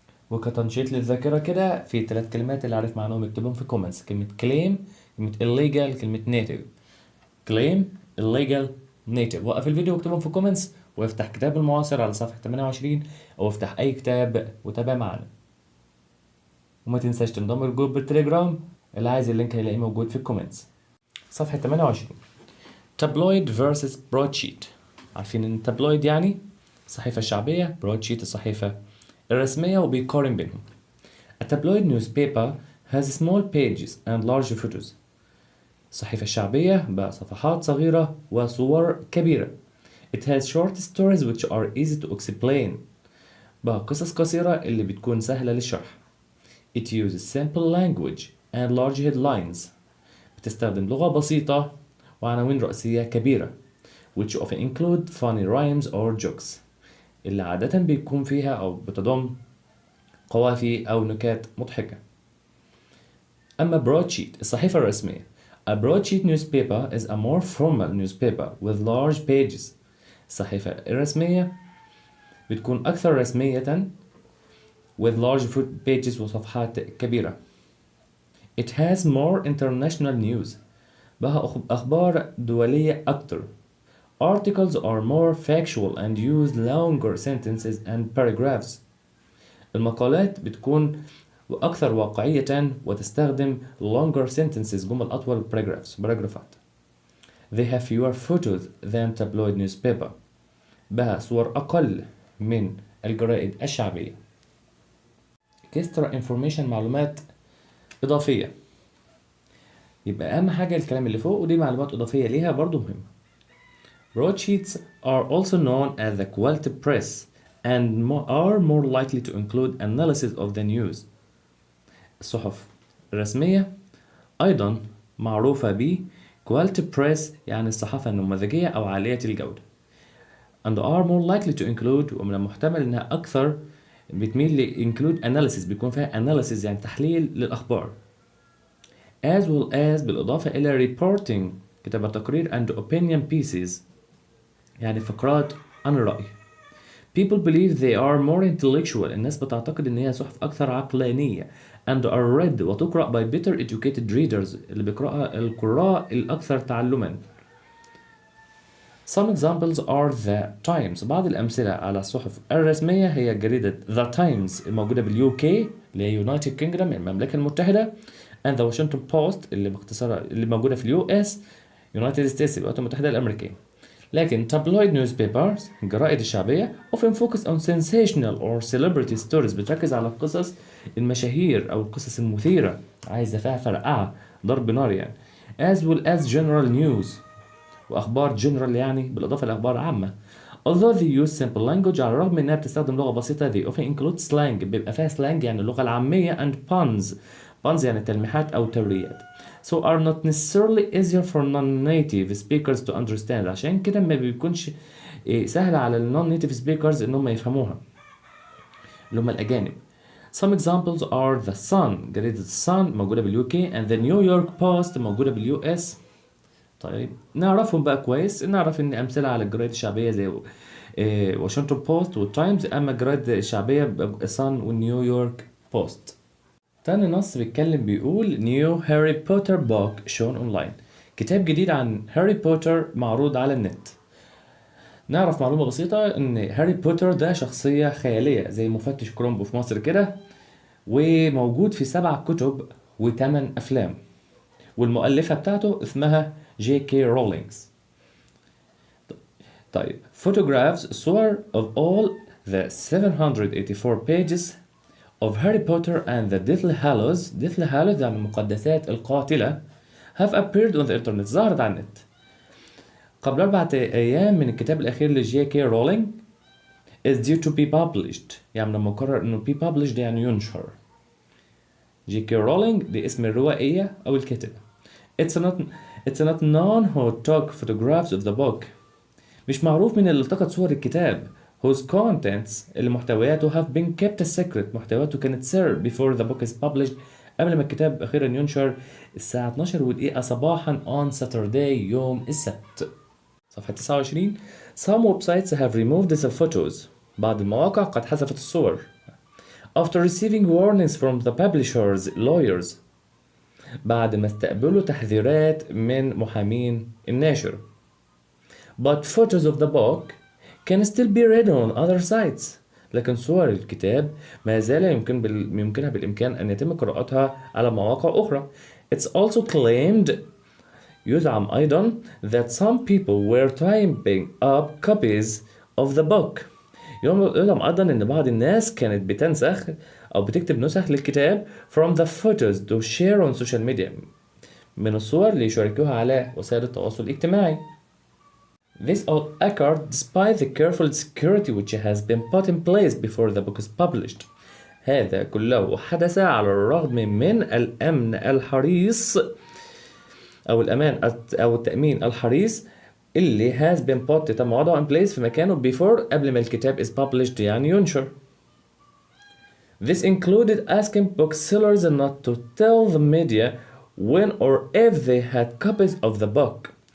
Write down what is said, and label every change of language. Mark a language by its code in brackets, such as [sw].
[ar] وكتنشيط للذاكرة كده، في 3 كلمات اللي عارف معناهم اكتبهم في كومنتس: كلمة claim، كلمة illegal، كلمة native. [en] claim، illegal، native. [ar] وقف الفيديو واكتبهم في كومنتس، وافتح كتاب المعاصر على صفحة 28 او افتح اي كتاب وتابع معنا. وما تنساش تنضم لجروب بالتلجرام، اللي عايز اللينك هيلاقيه موجود في الكومنتس. صفحة 28. [en] Tabloid versus broadsheet. [ar] عارفين ان التابلويد يعني الصحيفة الشعبية، broadsheet الصحيفة الرسمية، وبيقارن بينهم. [en] A tabloid newspaper has small pages and large photos. [ar] الصحيفة الشعبية بصفحات صغيرة وصور كبيرة. [en] It has short stories which are easy to explain. [ar] بقصص قصيرة اللي بتكون سهلة للشرح. [en] It uses simple language and large headlines. [ar] بتستخدم لغة بسيطة وعناوين رئيسية كبيرة. [en] which often include funny rhymes or jokes. [ar] اللي عادة بيكون فيها أو بتضم قوافي أو نكات مضحكة. أما broadsheet الصحيفة الرسمية. [en] A broadsheet newspaper is a more formal newspaper with large pages. [ar] الصحيفة الرسمية بتكون أكثر رسمية [en] with large pages [ar] وصفحات كبيرة. [en] It has more international news. [ar] بها أخبار دولية أكتر. [en] Articles are more factual and use longer sentences and paragraphs. [ar] المقالات بتكون أكثر واقعية وتستخدم [en] longer sentences، [ar] جمل أطول، باراجرافات. [en] They have fewer photos than tabloid newspaper. [ar] بها صور أقل من الجرائد الشعبية. [en] extra information، [ar] معلومات إضافية. يبقى أهم حاجة الكلام اللي فوق، ودي معلومات إضافية ليها برضو مهمة. [en] Broadsheets are also known as the quality press and are more likely to include analysis of the news. [ar] الصحف الرسمية أيضا معروفة ب [en] quality press، [ar] يعني الصحافة النموذجية أو عالية الجودة. [en] and are more likely to include، [ar] ومن المحتمل إنها أكثر بتميل ل [en] include analysis، [ar] بيكون فيها [en] analysis [ar] يعني تحليل للأخبار. [en] as well as [ar] بالإضافة إلى [en] reporting، [ar] كتابة تقرير، [en] and opinion pieces، [ar] يعني فقرات عن الرأي. [en] People believe they are more intellectual. [ar] الناس بتعتقد إن هي صحف أكثر عقلانية. [en] and are read، [ar] وتقرأ [en] by better educated readers، [ar] اللي بيقرأها القراء الأكثر تعلما. [en] Some examples are the Times. [ar] بعض الأمثلة على الصحف الرسمية هي جريدة The Times الموجودة باليو كي اللي هي [en] United Kingdom، [ar] المملكة المتحدة، [en] and the Washington Post [ar] اللي باختصار اللي موجودة في اليو اس [en] United States، [ar] الولايات المتحدة الأمريكية. لكن [en] tabloid newspapers [ar] الجرائد الشعبية [en] often focus on sensational or celebrity stories، [ar] بتركز على القصص المشاهير أو القصص المثيرة، عايزة فيها فرقعة، ضرب نار يعني. [en] as well as general news، [ar] وأخبار [en] general [ar] يعني بالإضافة لأخبار عامة. [en] although they use simple language، [ar] على الرغم إنها بتستخدم لغة بسيطة، [en] they often include slang، [ar] بيبقى فيها [en] slang [ar] يعني اللغة العامية، [en] and puns [ar] يعني تلميحات أو توريات. [en] so are not necessarily easier for non-native speakers to understand. [ar] عشان كده ما بيكونش سهل على ال [en] non-native speakers [ar] إنهم يفهموها، اللي هم الأجانب. [en] some examples are the Sun، [ar] جريدة Sun موجودة باليو كي، [en] and the New York Post [ar] موجودة باليو اس. طيب نعرفهم بقى كويس، نعرف ان امثله على الجرايد الشعبيه زي واشنطن بوست والتايمز، اما الجرايد الشعبيه سان ونيويورك بوست. تاني نص بيتكلم بيقول [en] New Harry Potter book shown online. [ar] كتاب جديد عن هاري بوتر معروض على النت. نعرف معلومه بسيطه ان هاري بوتر ده شخصيه خياليه زي مفتش كرومبو في مصر كده، وموجود في 7 كتب و8 افلام، والمؤلفه بتاعته اسمها جي كي رولينجز. [en] طيب photographs، [ar] صور [en] of all the 784 pages of Harry Potter and the Deathly Hallows [ar] يعني المقدسات القاتلة [en] have appeared on the internet، [ar] ظهرت على النت. قبل 4 أيام من الكتاب الأخير لجي كي رولينج [en] is due to be published. [ar] يعني لما قرر إنه [en] be published [ar] يعني ينشر. جي كي رولينج دي اسم الروائية أو الكاتبة. [en] It's not known who took photographs of the book. [ar] مش معروف من اللي التقط صور الكتاب. [en] Whose contents [ar] اللي محتوياته [en] have been kept a secret. [ar] محتوياته كانت سر [en] before the book is published. [ar] قبل ما الكتاب أخيرا ينشر الساعة 12:00 صباحا [en] on Saturday [ar] يوم السبت. صفحة 29. [en] Some websites have removed the photos. [ar] بعض المواقع قد حذفت الصور. [en] After receiving warnings from the publishers' lawyers. [ar] بعد ما استقبلوا تحذيرات من محامين الناشر. [en] But photos of the book can still be read on other sites. [ar] لكن صور الكتاب ما زال يمكنها بالإمكان أن يتم قراءتها على مواقع أخرى. [en] It's also claimed [ar] يزعم أيضا [en] that some people were typing up copies of the book. [ar] يزعم أيضا أن بعض الناس كانت بتنسخ أو بتكتب نسخ للكتاب [en] from the photos to share on social media. [ar] من الصور ليشاركوها على وسائل التواصل الاجتماعي. [en] This all occurred despite the careful security which has been put in place before the book is published. [ar] هذا كله حدث على الرغم من الأمن الحريص أو الأمان أو التأمين الحريص اللي [en] has been put [ar] تم وضعه [en] in place [ar] في مكانه [en] before [ar] قبل ما الكتاب [en] is published [ar] يعني ينشر. [en] This included asking booksellers not to tell the media when or if they had copies of the book.